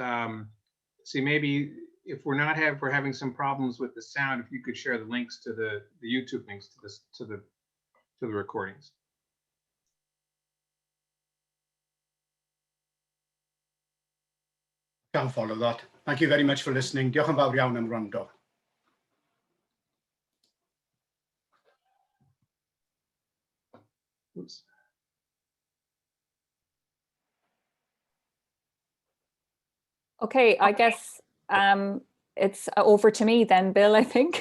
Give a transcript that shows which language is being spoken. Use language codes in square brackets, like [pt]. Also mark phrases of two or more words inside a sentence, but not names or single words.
[en] See, maybe if we're having some problems with the sound, if you could share the links to the YouTube links to the recordings. Can't follow that. Thank you very much for listening. [cy] Diolch yn fawr iawn am wrando. [en] Oops. Okay, I guess it's over to me then, Bill, I think.